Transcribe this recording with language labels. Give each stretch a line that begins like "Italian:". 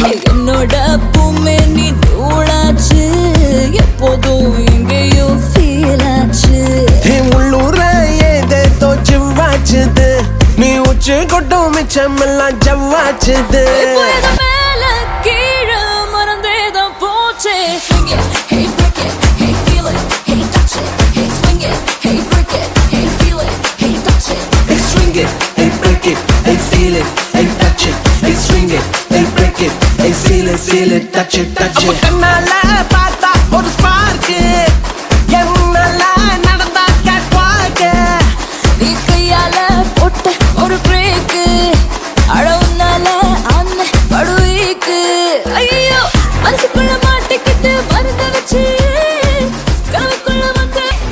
Tamil: என்னோட பூமே நீ தூளாச்சு, எப்போதும் எங்கேயோ ஃபீல் ஆச்சு. உள்ளூர ஏதேதோ ஜிவ்வாச்சுது, நீ உச்சி கொட்டும் மிச்சமெல்லாம் ஜவ்வாச்சுது. மேல கீழே மறந்தேதான் போச்சே.
English: Swing it, hey break it, hey feel it, hey touch it, hey swing it, hey break it, hey feel it, hey touch it. Hey swing it, hey break it, hey feel it, hey touch it, hey swing it, hey break it, hey feel it, touch it, touch it.
Tamil: கண்ணால பார்த்தா ஒரு spark என் முன்னால நடந்தா gate வாக்கு. நீ கையால போட்ட ஒரு பிரேக் அடவுனால அன்ன படுவீக்கு. ஐயோ மனசுக்குள்ள மாட்டிக்கிட்டு மருந்த வச்சு கனவுக்குள்ள வந்து